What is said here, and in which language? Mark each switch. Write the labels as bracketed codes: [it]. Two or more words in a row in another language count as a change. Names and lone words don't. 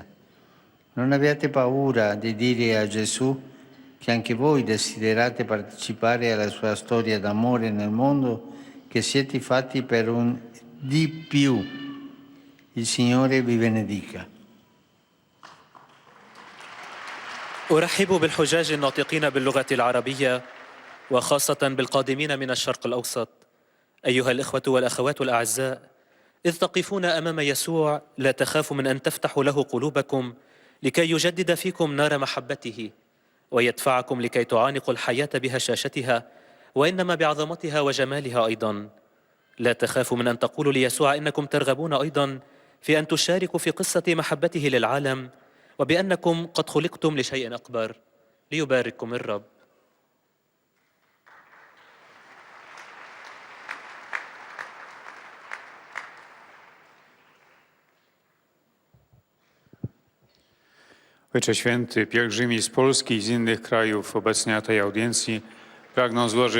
[it] Non abbiate paura di dire a Gesù che anche voi desiderate partecipare alla sua storia d'amore nel mondo, che siete fatti per un di più. Il Signore vi benedica. [ar] أرحب بالحجاج الناطقين باللغة العربية، وخاصة بالقادمين من الشرق الأوسط. أيها الإخوة والأخوات الأعزاء، إذ تقفون أمام يسوع لا تخافوا من أن تفتحوا له قلوبكم لكي يجدد فيكم نار محبته، ويدفعكم لكي تعانقوا الحياة بهشاشتها، وإنما بعظمتها وجمالها أيضا. لا تخافوا من أن تقولوا ليسوع إنكم ترغبون أيضا في أن تشاركوا في قصة محبته للعالم، وبأنكم قد خلقتم لشيء أكبر. ليبارككم الرب. [pl] Ojcze Święty, pielgrzymi z Polski i z innych krajów obecni na tej audiencji pragną